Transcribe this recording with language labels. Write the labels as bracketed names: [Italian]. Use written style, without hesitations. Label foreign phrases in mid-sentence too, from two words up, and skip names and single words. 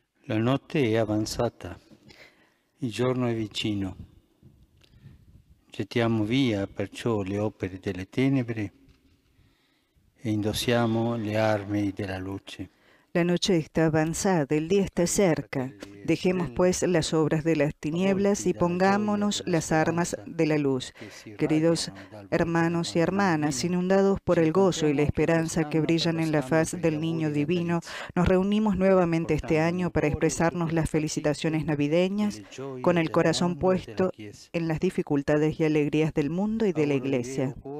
[Italian] La notte è avanzata, il giorno è vicino. Gettiamo via perciò le opere delle tenebre e indossiamo le armi della luce. [Spanish] La noche está avanzada, el día está cerca. Dejemos pues las obras de las tinieblas y pongámonos las armas de la luz. Queridos hermanos y hermanas, inundados por el gozo y la esperanza que brillan en la faz del niño divino, nos reunimos nuevamente este año para expresarnos las felicitaciones navideñas con el corazón puesto en las dificultades y alegrías del mundo y de la Iglesia.